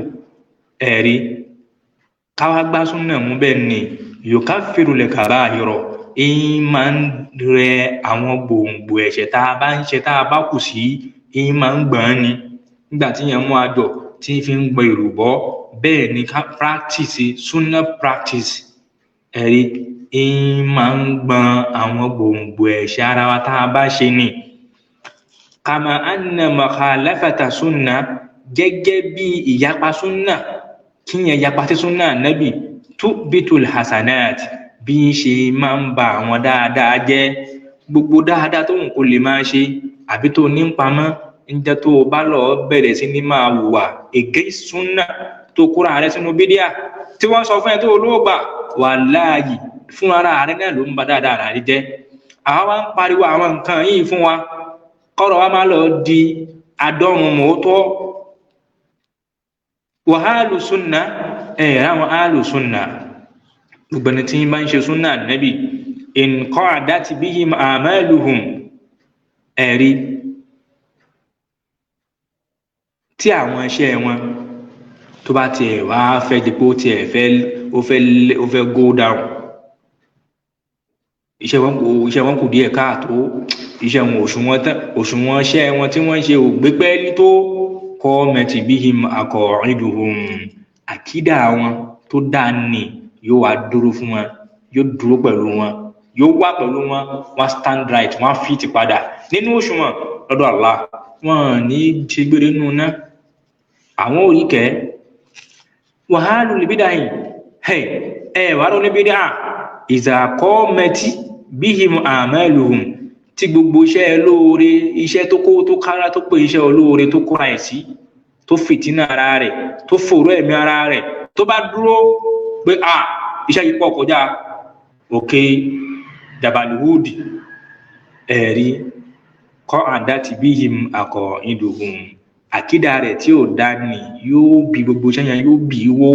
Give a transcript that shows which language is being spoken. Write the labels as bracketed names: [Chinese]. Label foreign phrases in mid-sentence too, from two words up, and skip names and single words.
[Yoruba] Ẹ̀rí káwá gbá súnà mú bẹ́ẹ̀ ni [Arabic] يكفر الكبائر, [Yoruba] máa ń rẹ àwọn gbòǹgbò ẹ̀ṣẹ̀ tá a bá ń ṣe tá a bá kù sí, máa ń gbọ̀n ni. Nígbà tí yẹn mú àjọ tí fi ń gbọ́ ìrùbọ́, bẹ́ẹ̀ ni ká [English] practice sunna practice, [Yoruba] ẹ̀rí máa ń gbọ̀n àwọn gbòǹgbò ẹ̀ṣẹ̀ ara wa tá a bá ṣe ni. [Arabic] كما أن مخالفة السنة, [Yoruba] gẹ́gẹ́ bí ìyapa sunna, kíyàn yapa sí sunna Ànábì, [Arabic] تبطل الحسنات, [Yoruba] bí ṣe máa ń ba àwọn dáadáa jẹ́. Gbogbo dáadáa tó ń kó lè máa ṣe àbí tó ní pamọ́, ń jẹ́ tó bá lọ bẹ̀rẹ̀ sí ní máa wùwà against sunna, tó kóra rẹ̀ sínú bídíà tí wọ́n sọ fún ẹ tó olóògbà, wàláhì fún ara rẹ̀ náà ló ń ba dáadáa rẹ̀ jẹ́. Àwa ń pariwo àwọn nǹkan yìí fún wa, kọ́rọ̀ wa máa lọ di adọ́run mọ́tọ́. [Arabic] وأهل السنة, [Yoruba] àwọn [Arabic] أهل السنة, [Yoruba] gbogbo ẹni tí bá ń ṣe súnà Ànábì, [Arabic] إن قعدت بهم أعمالهم, [Yoruba] ẹ̀rí tí àwọn iṣẹ́ wọn tó bá tiẹ̀ wá fẹ́ di pé ó fẹ́ [English] go down, [Yoruba] iṣẹ́ wọn kù díẹ̀ káàtó, iṣẹ́ wọn òṣùwọ̀n iṣẹ́ wọn tí wọ́n ń ṣe ò gbé pẹ́ẹ́lí tó, [Arabic] قامت بهم عقائدهم, [Yoruba] àkídà wọn tó dáa ní yóò wá dúró fún wọn, yóò dúró pẹ̀lú wọn, yóò wà pẹ̀lú wọn, wọ́n [English] stand right, [Yoruba] wọ́n fit padà nínú òṣùwọ̀n lọ́dọ̀ Allah. Wọ́n ní ṣe gbére nínú náà, àwọn oríkẹ́. [Arabic] وأهل البدعة, [Yoruba] wà ló ní bídíà, [Arabic] إذا قامت بهم أعمالهم, [Yoruba] tí gbogbo iṣẹ́ lóore, iṣẹ́ tó kára tó pé iṣẹ́ olóore tó kóra ẹ̀ sí, tó fìtínà ara rẹ̀, tó fòró ẹ̀mí ara rẹ̀, tó bá dúró pé iṣẹ́ yìí pọ̀ kọjá òkè jabalihudi, ẹ̀rí [Arabic] قعدت بهم عقائدهم, [Yoruba] àkídà rẹ̀ tí ò dá ní yóò bí gbogbo iṣẹ́ yẹn, yóò bí wó.